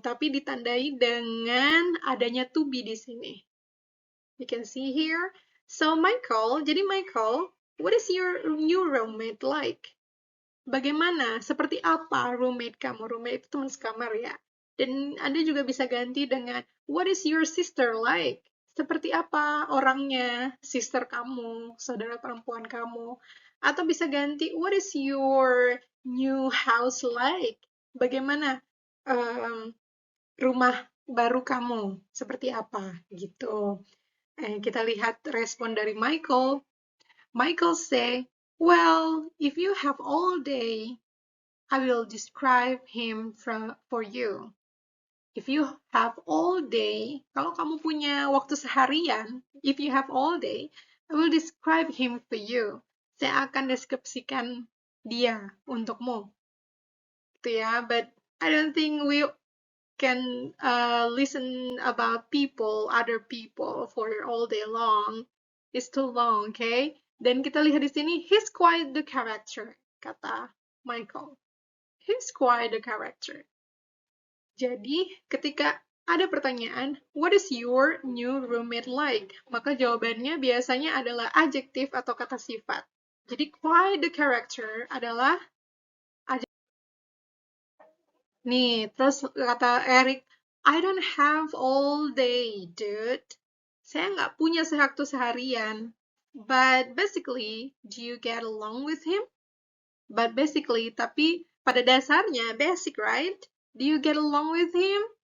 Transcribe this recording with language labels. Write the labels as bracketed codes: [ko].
[id] Tapi ditandai dengan adanya to be di sini. [en] You can see here. So Michael, jadi Michael, what is your new roommate like? [id] Bagaimana? Seperti apa roommate kamu? Roommate itu teman sekamar ya. Dan Anda juga bisa ganti dengan [en] what is your sister like? [id] Seperti apa orangnya, sister kamu, saudara perempuan kamu. Atau bisa ganti [en] what is your new house like? [id] Bagaimana rumah baru kamu? Seperti apa? Gitu. Kita lihat respon dari Michael. [en] Michael say, well, if you have all day, I will describe him for you. If you have all day, [id] kalau kamu punya waktu seharian, [en] if you have all day, I will describe him for you. [id] Saya akan deskripsikan dia untukmu. Gitu ya, [en] but I don't think we can listen about people, other people for all day long. It's too long, okay? [id] Dan kita lihat di sini, [en] he's quite the character, [id] kata Michael. [en] He's quite the character. [id] Jadi, ketika ada pertanyaan, [en] what is your new roommate like? [id] Maka jawabannya biasanya adalah adjektif atau kata sifat. [en] Jadi, quite the character [id] adalah nih, terus kata Eric, [en] I don't have all day, dude. [id] Saya nggak punya waktu seharian. [en] But basically, do you get along with him? But basically, [id] tapi pada dasarnya, [en] basic, right? Do you get along with him?